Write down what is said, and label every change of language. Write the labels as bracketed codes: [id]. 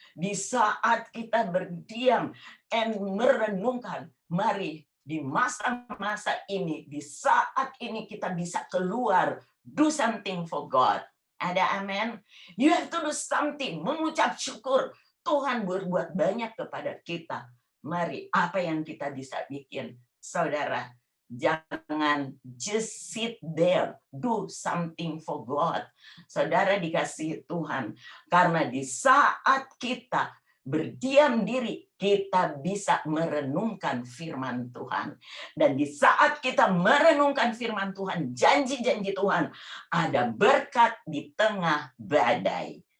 [id] Di saat kita berdiam dan merenungkan, mari di masa-masa ini, di saat ini kita bisa keluar, [en] do something for God. [id] Ada amin? [en] You have to do something, [id] mengucap syukur. Tuhan berbuat banyak kepada kita. Mari, apa yang kita bisa bikin? Saudara, jangan [en] just sit there, do something for God. [id] Saudara dikasihi Tuhan, karena di saat kita berdiam diri, kita bisa merenungkan firman Tuhan. Dan di saat kita merenungkan firman Tuhan, janji-janji Tuhan, ada berkat di tengah badai.